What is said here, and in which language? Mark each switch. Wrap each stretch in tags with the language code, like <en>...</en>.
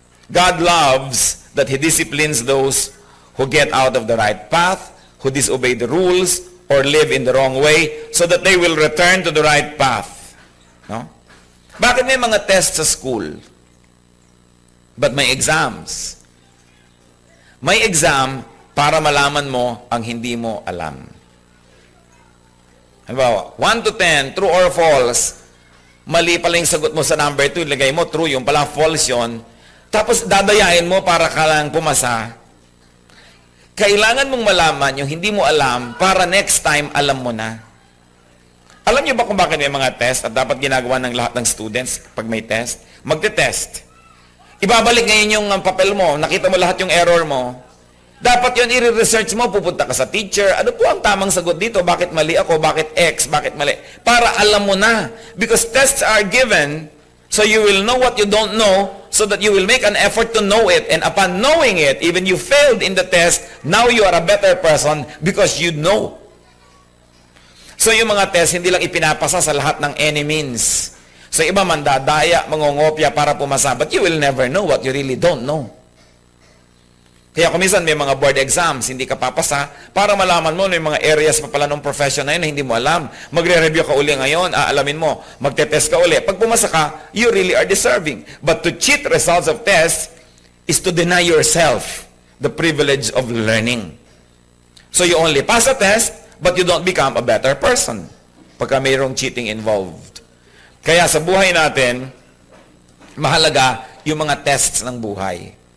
<en>God loves that He disciplines those who get out of the right path, who disobey the rules, or live in the wrong way, so that they will return to the right path.</en> <tl>No? Bakit may mga test sa school? But may exams. May exam para malaman mo ang hindi mo alam. Halimbawa, 1 to 10, true or false, mali pala yung sagot mo sa number 2, ilagay mo true, yung pala false yon. Tapos dadayain mo para ka lang pumasa. Kailangan mong malaman yung hindi mo alam para next time alam mo na. Alam niyo ba kung bakit may mga test at dapat ginagawa ng lahat ng students pag may test? Magte-test. Ibabalik ngayon yung papel mo, nakita mo lahat yung error mo. Dapat yun i-research mo, pupunta ka sa teacher. Ano po ang tamang sagot dito? Bakit mali ako? Bakit X? Bakit mali? Para alam mo na.</tl> <en>Because tests are given so you will know what you don't know so that you will make an effort to know it. And upon knowing it, even you failed in the test, now you are a better person because you know.</en> <tl>So yung mga test, hindi lang ipinapasa sa lahat ng any means. So iba mandadaya, mangongopya para pumasa.</tl> <en>But you will never know what you really don't know.</en> <tl>Kaya kung minsan may mga board exams, hindi ka papasa, para malaman mo may mga areas pa pala ng profession na yun na hindi mo alam. Magre-review ka uli ngayon, aalamin mo, magte-test ka uli. Pag pumasa ka,</tl> <en>you really are deserving. But to cheat results of tests is to deny yourself the privilege of learning. So you only pass a test, but you don't become a better person</en> <tl>pagka mayroong cheating involved. Kaya sa buhay natin, mahalaga yung mga tests ng buhay.</tl>